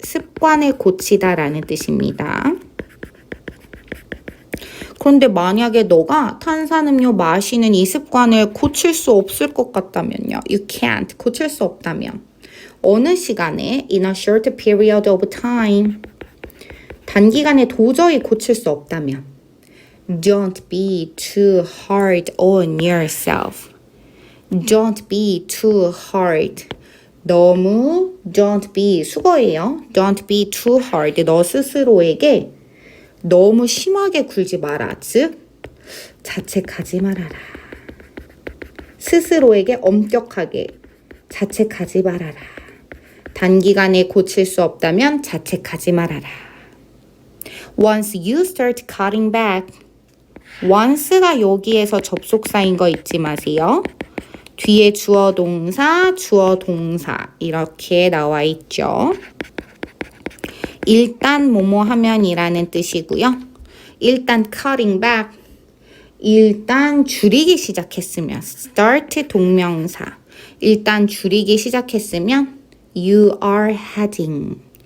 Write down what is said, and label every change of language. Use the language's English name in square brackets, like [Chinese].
[Korean] 습관을 고치다라는 뜻입니다. 그런데 만약에 너가 탄산음료 마시는 이 습관을 고칠 수 없을 것 같다면요. [English] You can't, [Korean] 고칠 수 없다면 어느 시간에 in a short period of time, 단기간에 도저히 고칠 수 없다면 [English] Don't be too hard on yourself. Don't be too hard. [Korean] 너무 [English] don't be, [Korean] 수거예요. [English] Don't be too hard. [Korean] 너 스스로에게 너무 심하게 굴지 마라. 즉, 자책하지 말아라. 스스로에게 엄격하게 자책하지 말아라. 단기간에 고칠 수 없다면 자책하지 말아라. [English] Once you start cutting back. [Korean] once가 여기에서 접속사인 거 잊지 마세요. 뒤에 주어 동사 이렇게 나와 있죠. 일단 뭐뭐 하면이라는 뜻이고요. 일단 cutting back, 일단 줄이기 시작했으면 start 동명사, 일단 줄이기 시작했으면 [English] you are heading.